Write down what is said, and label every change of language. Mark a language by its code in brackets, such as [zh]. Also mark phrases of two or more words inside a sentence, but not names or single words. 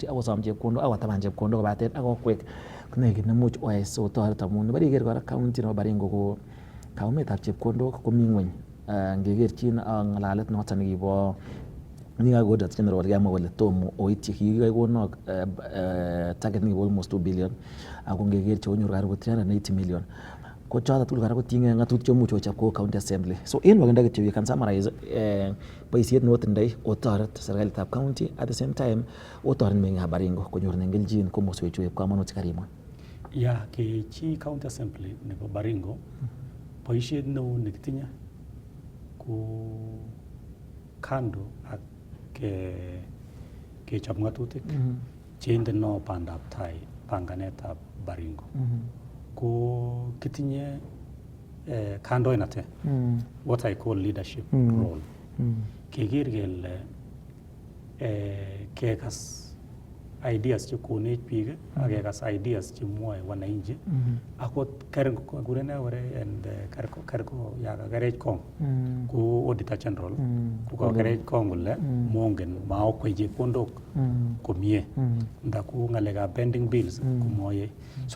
[kln] akosom chepkondok akotaban chepkondok kobaten akokwek nekit nemuch oyai so toret amun nebo iker kora county nebo Baringo ko kaumetab chepkondok komi ngweny ngekerchin ak ngalalet noton nekibo Ninga Godat General Yamo kole tomu oityi kikikonok [en] target ni almost 2 billion [kln] ako ngeker che onyor karibu 380 million ko choto tugul kora kotinge ngatut chemuch ochap ko county assembly so en wakenda kityo [en] we can summarize [kln] boisiet notindoi otoret serikalitab county [en] at the same time [kln] otoret meng'ikab Baringo konyor nengeljin komoswek chu eb kamanut karimwa ya ke chi [en] county assembly [kln] nebo Baringo boisiet neo nekitinye ko kando ak kechop ngatutik cheindeno bandab tai panganetab Baringo ko kitinye kandoinatet [en] what I call leadership role [kln] keker kele kekas ideas chekonech biik ak kekas ideas chemwoe wananchi akot kurene kore and karko yakakerech kong ko [en] auditor general [kln] ko kakerech kong kole mongen maokwei chepkondok komie ndaku ngalekab [en] pending bills [kln] komoye so